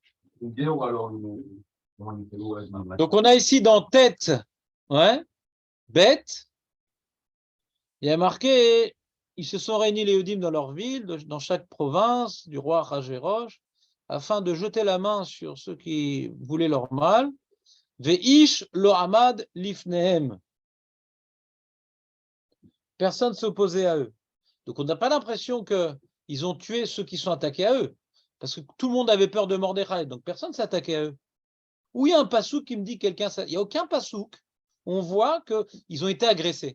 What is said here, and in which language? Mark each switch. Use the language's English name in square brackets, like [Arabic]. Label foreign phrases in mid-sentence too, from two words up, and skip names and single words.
[French] Donc on a ici dans tête, ouais, bête, il y a marqué, ils se sont réunis les Yehudim dans leur ville, dans chaque province du roi Achashverosh, afin de jeter la main sur ceux qui voulaient leur mal. [Hebrew] ואיש לא עמד לפניהם. [French] Personne ne s'opposait à eux. Donc on n'a pas l'impression qu'ils ont tué ceux qui sont attaqués à eux. Parce que tout le monde avait peur de Mordechai, donc personne ne s'attaquait à eux. Où il y a un passouk qui me dit quelqu'un, il n'y a aucun passouk, on voit qu'ils ont été agressés.